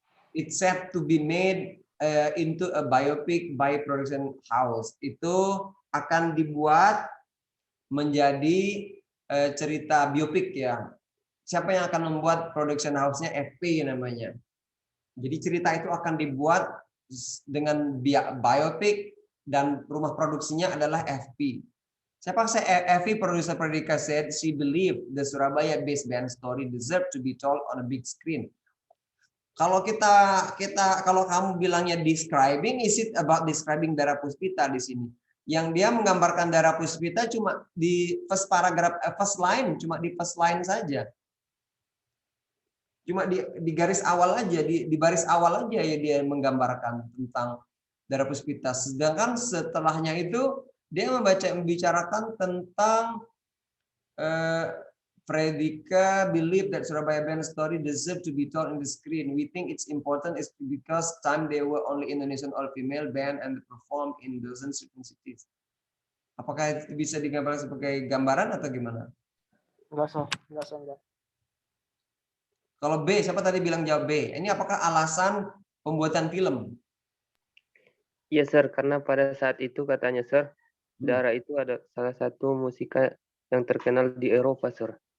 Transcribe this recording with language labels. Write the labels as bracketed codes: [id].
[en] It's set to be made into a biopic by production house. [id] Itu akan dibuat menjadi cerita biopik ya. Siapa yang akan membuat production house-nya? FP namanya. Jadi cerita itu akan dibuat dengan biopic dan rumah produksinya adalah FP. Siapa [en] FP producer Pradika said she believed the Surabaya based band story deserved to be told on a big screen. [id] Kalau kalau kamu bilangnya describing, [en] is it about describing [id] Dara Puspita di sini? Yang dia menggambarkan Dara Puspita cuma di [en] first paragraph, first line, [id] cuma di first line saja. Cuma di garis awal aja, di baris awal aja ya dia menggambarkan tentang Dara Puspita. Sedangkan setelahnya itu dia membicarakan tentang [en] Pradika believe that Surabaya band story deserve to be told in the screen. We think it's important is because time they were only Indonesian all-female band and perform in dozens of cities. [id] Apakah itu bisa digambarkan sebagai gambaran atau gimana? Enggak. Kalau B, siapa tadi bilang jawab B? Ini apakah alasan pembuatan film? Iya, Sir, karena pada saat itu katanya, Sir, Dara itu ada salah satu musika yang terkenal di Eropa, Sir.